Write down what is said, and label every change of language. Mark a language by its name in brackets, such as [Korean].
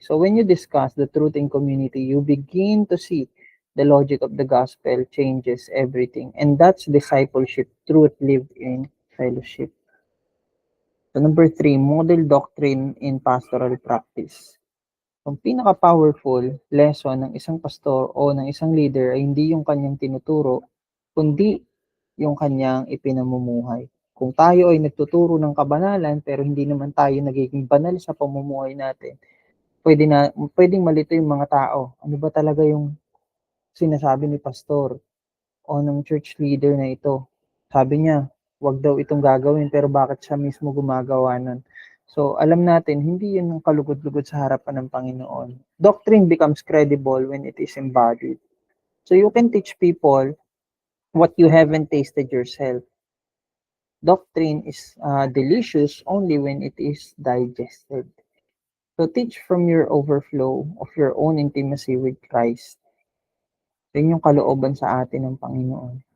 [English] So when you discuss the truth in community, you begin to see the logic of the gospel changes everything. And that's discipleship, truth lived in fellowship. So number 3, model doctrine in pastoral practice. [Filipino] Ang pinaka-powerful lesson ng isang pastor o ng isang leader ay hindi yung kanyang tinuturo, kundi yung kanyang ipinamumuhay. Kung tayo ay nagtuturo ng kabanalan pero hindi naman tayo nagiging banal sa pamumuhay natin, pwedeng malito yung mga tao. Ano ba talaga yung sinasabi ni pastor o ng church leader na ito? Sabi niya, wag daw itong gagawin, pero bakit siya mismo gumagawa nun? So, alam natin, hindi yun ang kalugod-lugod sa harapan ng Panginoon. [English] Doctrine becomes credible when it is embodied. So, you can teach people what you haven't tasted yourself. Doctrine is delicious only when it is digested. So teach from your overflow of your own intimacy with Christ. [Filipino] Yan yung kalooban sa atin ng Panginoon.